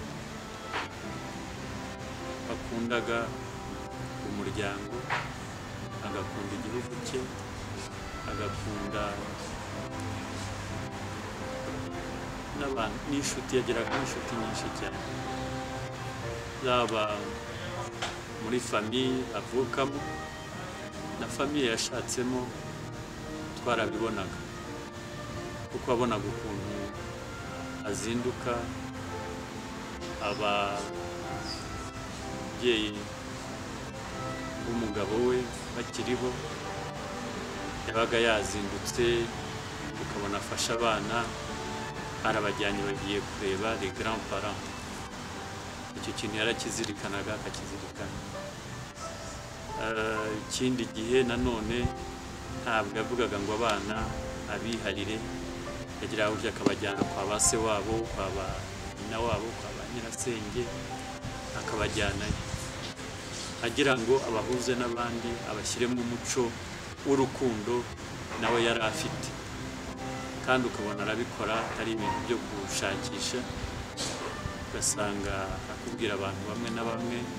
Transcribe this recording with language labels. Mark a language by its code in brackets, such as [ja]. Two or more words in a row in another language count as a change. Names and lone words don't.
[rw] wakundaga umuryango agakunda igihugu cye agakunda n'abantu n'inshuti yageraga n'inshuti nyinshi cyane zaba muri famiye avukamo na famiye yashatsemo twarabibonaga kuko wabonaga ukuntu azinduka ababyeyi b'umugabo we bakiriho yabaga yazindutse ukabona afasha abana arabajyanye bagiye kureba [fr] les grands parents [rw] icyo kintu yarakizirikanaga akakizirikana ikindi gihe nanone ntabwo yavugaga ngo abana abiharire yagira uburyo akabajyana kwa ba se wabo kwa ba nyina wabo kwa ba nyirasenge akabajyanayo agira ngo abahuze n'abandi abashyiremo umuco w'urukundo nawe yari afite kandi ukabona arabikora atari ibintu byo gushakisha ugasanga akubwira abantu bamwe na bamwe